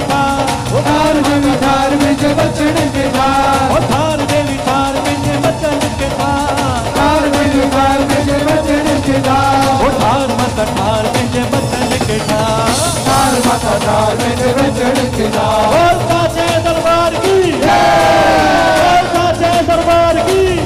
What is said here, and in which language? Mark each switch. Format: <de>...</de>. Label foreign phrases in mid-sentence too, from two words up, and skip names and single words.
<sd>ओ ठार देवी ठार पंहिंजे बचन खे ओ ठार देवी ठार पंहिंजे बचन खे ठार देवी ठार पंहिंजे बचन खे ओ ठार माता ठार पंहिंजे बचन खे ठार माता ठार पंहिंजे बचन खे</sd> <hi>बोल साचे दरबार की बोल साचे दरबार की</hi>